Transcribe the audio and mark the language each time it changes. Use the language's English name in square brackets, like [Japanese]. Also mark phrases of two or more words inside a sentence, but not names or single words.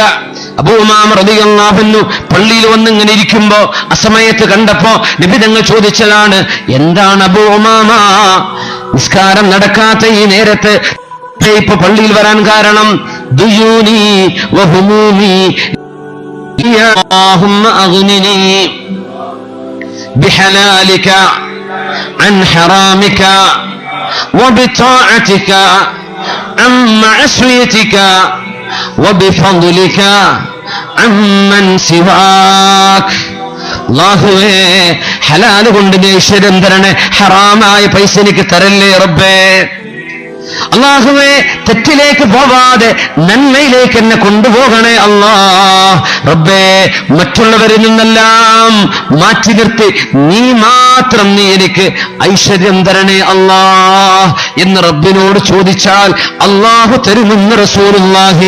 [Malayalam] അബൂ ഉമാമ [Arabic] رضي الله عنه [Malayalam] പള്ളിയിൽ വന്നിങ്ങനെ ഇരിക്കുമ്പോ അസമയത്ത് കണ്ടപ്പോ നബി തങ്ങൾ ചോദിച്ചതാണ്, എന്താണ് അബൂ ഉമാമ നിസ്കാരം നടക്കാത്ത ഈ നേരത്ത് ഇപ്പൊ പള്ളിയിൽ വരാൻ കാരണം? [Arabic] ديوني وهمومي اللهم أغنني بحلالك عن حرامك وبطاعتك عن معصيتك وبفضلك عمن سواك. [Malayalam] അല്ലാഹുവേ, ഹലാല് കൊണ്ട് നീ ഐശ്വര്യം തരണേ, ഹറാമായ പൈസ എനിക്ക് തരല്ലേ റബ്ബേ. അല്ലാഹുവേ, തെറ്റിലേക്ക് പോവാതെ നന്മയിലേക്ക് എന്നെ കൊണ്ടുപോകണേ അല്ലാ. റബ്ബേ, മറ്റുള്ളവരിൽ നിന്നെല്ലാം മാറ്റി നിർത്തി നീ മാത്രം നീ എനിക്ക് ഐശ്വര്യം തരണേ അല്ലാ എന്ന് റബ്ബിനോട് ചോദിച്ചാൽ അല്ലാഹു തരുമെന്ന് റസൂലുള്ളാഹി.